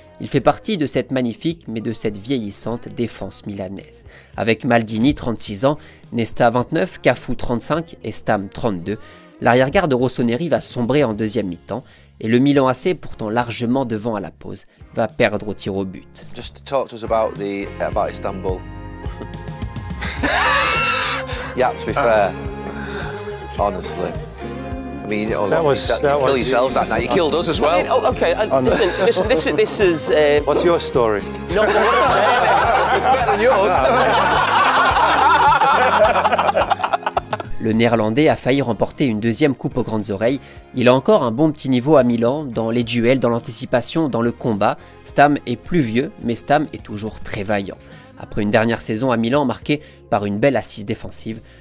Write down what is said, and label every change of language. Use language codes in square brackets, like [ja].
[fr] Il fait partie de cette magnifique mais de cette vieillissante défense milanaise. Avec Maldini 36 ans, Nesta 29, Cafu 35 et Stam 32, l'arrière-garde de Rossoneri va sombrer en deuxième mi-temps et le Milan AC, pourtant largement devant à la pause, va perdre au tir au but. [en] Just talk to us about Istanbul. Yeah, to be fair, honestly. I mean, you kill yourselves that night. You killed us as well. Okay, listen, this is... What's your story? No, it's better than yours. [fr] Le néerlandais a failli remporter une deuxième coupe aux grandes oreilles. Il a encore un bon petit niveau à Milan, dans les duels, dans l'anticipation, dans le combat. Stam est plus vieux, mais Stam est toujours très vaillant. Après une dernière saison à Milan marquée par une belle assise défensive,